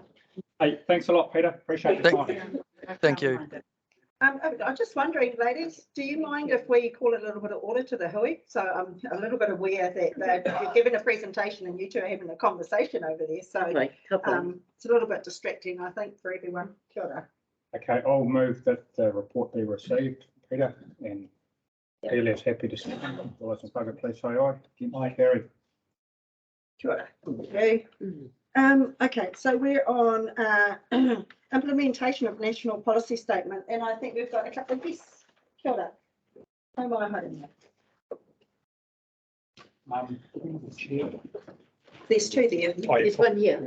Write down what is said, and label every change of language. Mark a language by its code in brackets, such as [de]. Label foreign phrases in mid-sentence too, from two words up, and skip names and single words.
[en] Hey, thanks a lot, Peter. Appreciate your time. Thank you. I'm just wondering, ladies, do you mind if we call a little bit of order to the hui? So I'm a little bit aware that you're giving a presentation and you two are having a conversation over there. So it's a little bit distracting, I think, for everyone. [mi] Kia ora. [en] Okay, I'll move that the report be received, Peter, and Delia's happy to see you. All those in favour, please say aye. Aye, carried. [mi] Kia ora. [en] Okay. Okay, so we're on implementation of national policy statement, and I think we've got a couple of guests. [mi] Kia ora. Nau mai haere. [en] There's two there. Oh, yeah. There's one here.